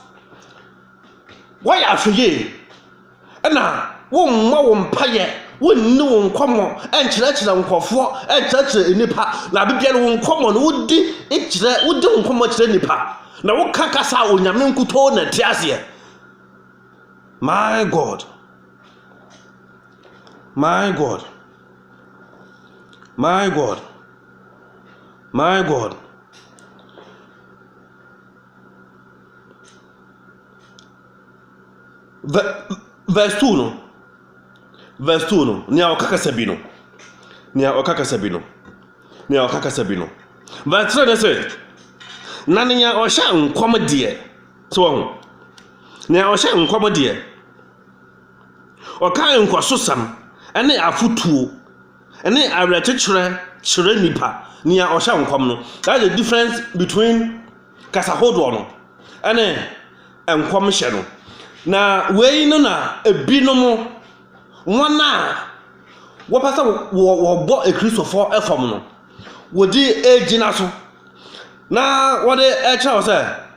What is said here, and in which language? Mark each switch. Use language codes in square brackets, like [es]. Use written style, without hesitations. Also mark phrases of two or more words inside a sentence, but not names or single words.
[ak] wɔyɛ ahwɛyie ɛna wɔmma wɔn mpayɛ wɔnni wɔn nkɔmmɔ ɛnkyerɛkyerɛ nkɔfoɔ ɛnkyerɛkyerɛ nipa na abibia no wɔn nkɔmmɔ no wodi wɔn nkɔmmɔ kyerɛ nipa na wɔka kasa a onyame nkutoo na te aseɛ [en] my God my God my God my God [ak] verse 2 no nia okakasa bi no verse 3 no sɛ na nia ɔhyɛ nkɔm deɛ so ho nia ɔhyɛ nkɔm deɛ ɔka nkɔsosam ɛne afotuo ɛne awerɛkyekyerɛ kyerɛ nipa nia ɔhyɛ nkɔm no [en] that's the difference between [ak] kasa hodoɔ no ɛne nkɔm hyɛ no na wei no na ebinom wɔn a wɔpɛ sɛ wɔbɔ Kristofoɔ ɛfam no wɔdi egyina so na wɔde ɛkyerɛw sɛ